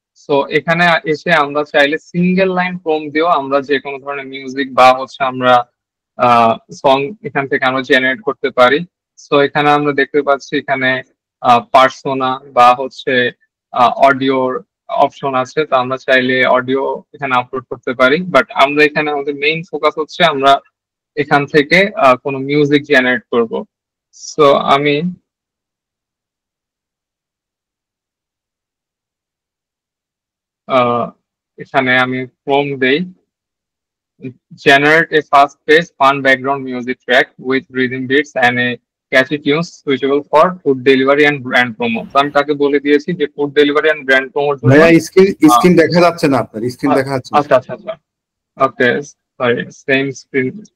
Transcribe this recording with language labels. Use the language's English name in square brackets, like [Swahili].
[Bangla] So এখানে এসে আমরা চাইলে সিঙ্গেল লাইন প্রম্পট দিয়েও আমরা যে কোনো ধরনের মিউজিক বা হচ্ছে আমরা সং এখান থেকে আমরা জেনারেট করতে পারি। সো এখানে আমরা দেখতে পাচ্ছি এখানে পার্সোনা বা হচ্ছে অডিওর অপশন আছে, তো আমরা চাইলে অডিও এখানে আপলোড করতে পারি। বাট আমরা এখানে আমাদের মেইন ফোকাস হচ্ছে আমরা এখান থেকে কোনো মিউজিক জেনারেট করব। সো আমি এখানে আমি প্রম্পট দেই, [English] generate a fast-paced, fun background music track with rhythm beats and a catchy tunes suitable for food delivery and brand promo। [Bangla] তো আমি তাকে বলে দিয়েছি যে ফুড ডেলিভারি এন্ড ব্র্যান্ড প্রমোর জন্য। ভাইয়া স্ক্রিন দেখা যাচ্ছে না, আপনার স্ক্রিন দেখা যাচ্ছে না। আচ্ছা আচ্ছা আচ্ছা, ওকে, সরি, সেম স্ক্রিন।